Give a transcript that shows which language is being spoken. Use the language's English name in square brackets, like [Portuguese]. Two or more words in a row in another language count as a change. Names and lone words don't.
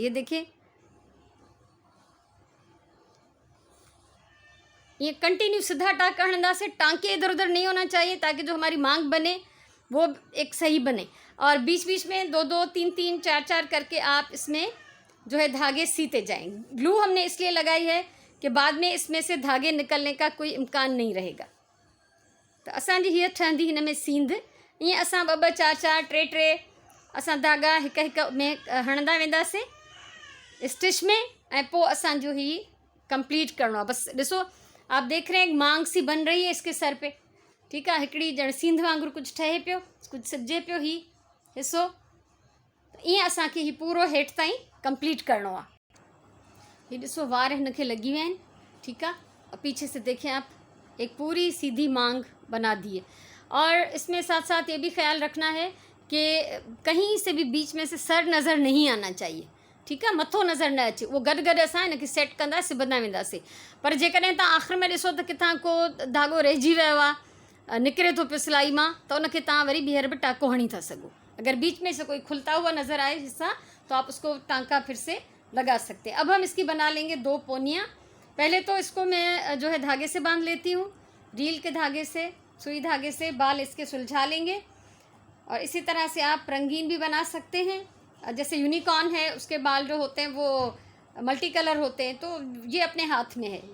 [Hindi] ये देखें, ये कंटिन्यू सीधा टाँका [Sindhi] हणंदा से, [Hindi] टाँके इधर उधर नहीं होना चाहिए ताकि जो हमारी मांग बने वो एक सही बने। और बीच बीच में 2-2, 3-3, 4-4 करके आप इसमें जो है धागे सीते जाएं। ग्लू हमने इसलिए लगाई है कि बाद में इसमें से धागे निकलने का कोई इम्कान नहीं रहेगा। [Sindhi] तो असांजी हीअ ठहंदी हिन में सींध। ईअं असां 2-2, 4-4, 3-3 असां धागा हिक हिक में हणंदा वेंदासीं स्टिच में, ऐं पोइ असांजो ही कंप्लीट करणो आहे। बस ॾिसो, [Hindi] आप देख रहे हैं मांग सी बन रही है इसके सर पे। ठीक है, [Sindhi] हिकिड़ी ॼण सींध वांगुरु कुझु ठहे पियो, कुझु सिबजे पियो ही हिस्सो। ईअं असांखे ही पूरो हेठि ताईं कंप्लीट करणो आहे। [Hindi] ये [Sindhi] ॾिसो वार हिनखे [Hindi] लगी हुए हैं। ठीक है, और पीछे से देखें आप, एक पूरी सीधी मांग बना दी है। और इसमें साथ साथ ये भी ख्याल रखना है कि कहीं से भी बीच में से सर नज़र नहीं आना चाहिए। ठीक है, [Sindhi] मथो नज़र न अचे, वो गॾु गॾु असां हिनखे सेट कंदा सिबंदा वेंदासीं। पर जेकॾहिं तव्हां आख़िर में ॾिसो त किथां को धागो रहिजी वियो आहे, निकिरे थो पियो सिलाई मां, त उनखे तव्हां वरी ॿीहर बि टाँको हणी था सघो। [Hindi] अगर बीच में से कोई खुलता हुआ नज़र आए हिस्सा, तो आप उसको टाँका फिर से लगा सकते हैं। अब हम इसकी बना लेंगे 2 पोनियाँ। पहले तो इसको मैं जो है धागे से बांध लेती हूँ, रील के धागे से, सुई धागे से बाल इसके सुलझा लेंगे। और इसी तरह से आप रंगीन भी बना सकते हैं, जैसे यूनिकॉर्न है उसके बाल जो होते हैं वो मल्टी कलर होते हैं, तो ये अपने हाथ में है।